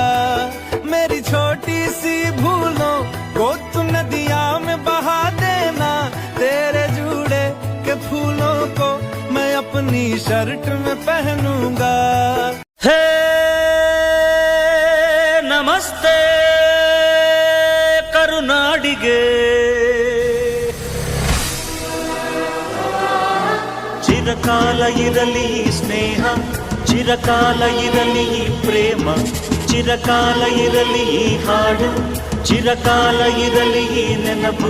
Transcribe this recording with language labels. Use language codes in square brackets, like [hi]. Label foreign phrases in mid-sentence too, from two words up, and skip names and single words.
[hi] मेरी छोटी सी भूलों को तू नदिया में बहा देना, तेरे जूड़े के फूलों को मैं अपनी शर्ट में पहनूंगा. [kn] ಹೇ ನಮಸ್ತೆ ಕರುನಾಡಿಗೆ, ಚಿರಕಾಲ ಇರಲಿ ಸ್ನೇಹ, ಚಿರಕಾಲ ಇರಲಿ ಪ್ರೇಮ, ಚಿರಕಾಲ ಇರಲಿ ಹಾಡು, ಚಿರಕಾಲ ಇರಲಿ ನೆನಪು.